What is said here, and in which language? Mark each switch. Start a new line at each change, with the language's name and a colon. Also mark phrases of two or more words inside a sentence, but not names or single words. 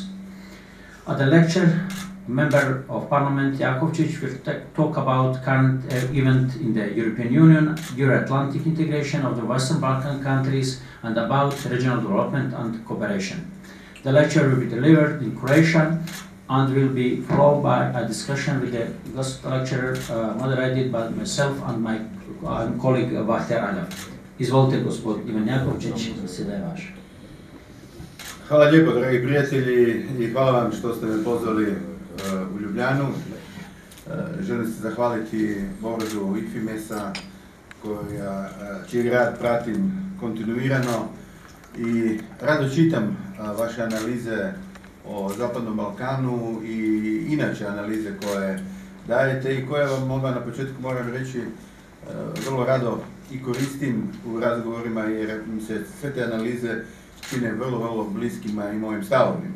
English: At the lecture, Member of Parliament Jakovčić will talk about current event in the European Union, Euro-Atlantic integration of the Western Balkan countries, and about regional development and cooperation. The lecture will be delivered in Croatian and will be followed by a discussion with the guest lecturer moderated by myself and my colleague Bahtjar Aljav.
Croatian: Izvolite, gospod Ivan Jakovčić, zasjeda je vaš. Hvala lijepo, dragi prijatelji, i hvala vam što ste me pozvali u Ljubljanu. Želim se zahvaliti Borazu IFIMES-a, čiji rad pratim kontinuirano i rado čitam vaše analize o Zapadnom Balkanu i inače analize koje dajete i koje vam na početku moram reći vrlo rado i koristim u razgovorima jer mi se sve te analize čine vrlo bliskima i mojim stavovima.